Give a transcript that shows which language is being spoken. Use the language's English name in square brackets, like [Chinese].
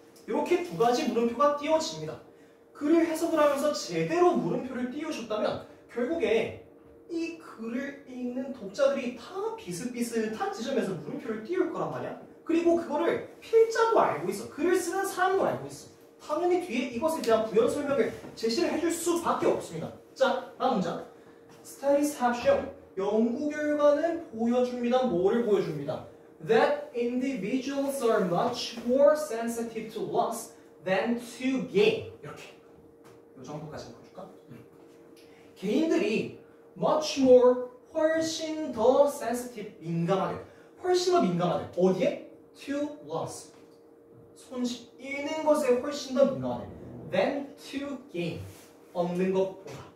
[Korean] 이렇게 두 가지 물음표가 띄워집니다. 글을 해석을 하면서 제대로 물음표를 띄우셨다면 결국에 이 글을 읽는 독자들이 다 비슷비슷한 지점에서 물음표를 띄울 거란 말이야. 그리고 그거를 필자도 알고 있어. 글을 쓰는 사람도 알고 있어. 당연히 뒤에 이것에 대한 부연 설명을 제시를 해줄 수밖에 없습니다. 자, 다음 문장. [English] Studies have shown. [Korean] 연구 결과는 보여줍니다. 뭐를 보여줍니다? [English] that individuals are much more sensitive to loss than to gain. [Korean] 이렇게 이 정도까지 볼까? 개인들이 [English] much more [Korean] 훨씬 더 sensitive 민감하대. 훨씬 더 민감하대. 어디에? [English] To loss. [Korean] 손실 잃는 것에 훨씬 더 민감하대. [English] Than to gain. [Korean] 얻는 것보다.